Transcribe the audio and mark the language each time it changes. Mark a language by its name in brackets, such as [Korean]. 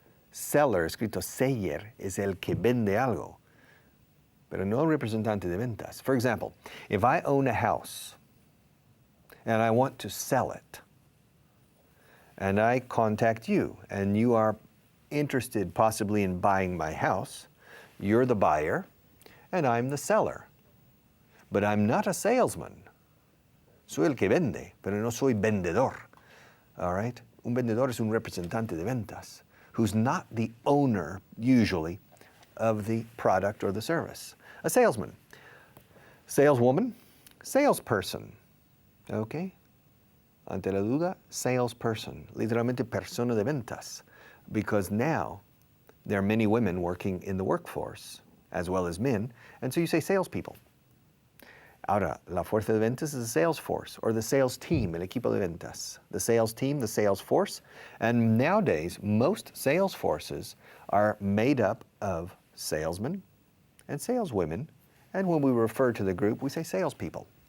[Spanish] Seller, escrito seller, es el que vende algo, pero no el representante de ventas. [English] For example, if I own a house and I want to sell it, and I contact you, and you are interested possibly in buying my house, you're the buyer, and I'm the seller. But I'm not a salesman. [Spanish] Soy el que vende, pero no soy vendedor. [English] All right? Un vendedor es un representante de ventas, who's not the owner, usually, of the product or the service. A salesman, saleswoman, salesperson. Okay? Ante la duda, salesperson, literalmente persona de ventas, because now there are many women working in the workforce as well as men, and so you say salespeople. [Spanish] Ahora, la fuerza de ventas is the sales force, or the sales team, el equipo de ventas. [English] The sales team, the sales force, and nowadays most sales forces are made up of salesmen and saleswomen, and when we refer to the group, we say salespeople.